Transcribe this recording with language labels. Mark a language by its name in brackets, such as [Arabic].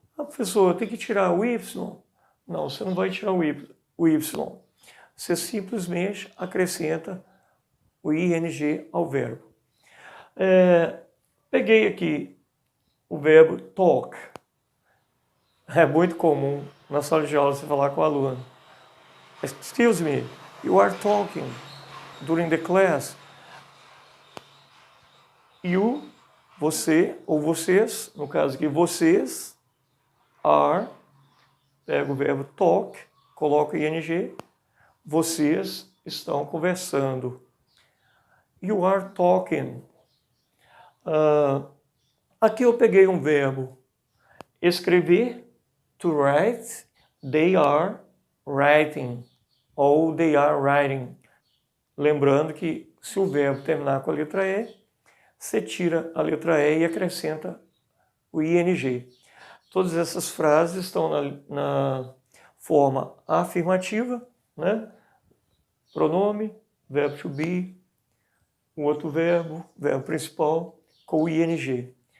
[Portuguese] Professor, tem que tirar o y? Não, você não vai tirar o y. Você simplesmente acrescenta o ing ao verbo. Peguei aqui o verbo talk. É muito comum na sala de aula você falar com o aluno. [English] Excuse me, you are talking during the class. [Portuguese] You, você ou vocês, no caso aqui vocês, are, pego o verbo talk, coloco ing, vocês estão conversando. [English] You are talking. [Portuguese] Aqui eu peguei um verbo escrever, [English] to write, they are writing, [Portuguese] ou [English] they are writing. [Portuguese] Lembrando que se o verbo terminar com a letra E, você tira a letra E e acrescenta o ing. Todas essas frases estão forma afirmativa, né? Pronome, verbo to be, o outro verbo principal, com o ing.